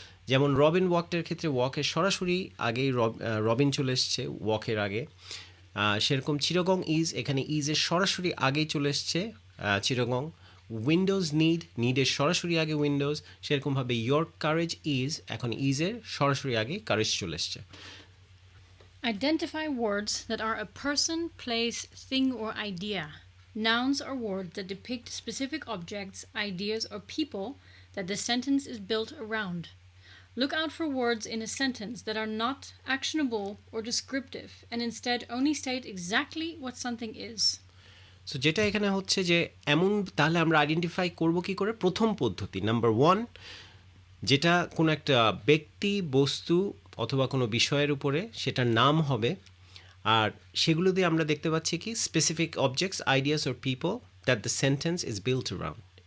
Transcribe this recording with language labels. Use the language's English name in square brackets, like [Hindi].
[Bangla] যেমন রবিন ওয়াকের ক্ষেত্রে ওয়াকের সরাসরি আগেই রবিন চলে এসছে ওয়াকের আগে, সেরকম চিটাগং ইজ, এখানে ইজের সরাসরি আগেই চলে এসছে চিটাগং। উইন্ডোজ নিডের সরাসরি আগে উইন্ডোজ, সেরকমভাবে [English] your courage is, [Bangla] এখন ইজের সরাসরি আগে কারেজ চলে এসছে। [English] Identify words that are a person, place, thing, or idea. Nouns are words that depict specific objects, ideas, or people that the sentence is built around. Look out for words in a sentence that are not actionable or descriptive and instead only state exactly what something is. [Bangla] So যেটা এখানে হচ্ছে যে এমন, তাহলে আমরা identify করব কি করে? প্রথম পদ্ধতি নাম্বার 1, যেটা কোনো একটা ব্যক্তি, বস্তু অথবা কোনো বিষয়ের উপরে সেটার নাম হবে, আর সেগুলো দিয়ে আমরা দেখতে পাচ্ছি কি [English] Specific objects, ideas or people that the sentence is built around.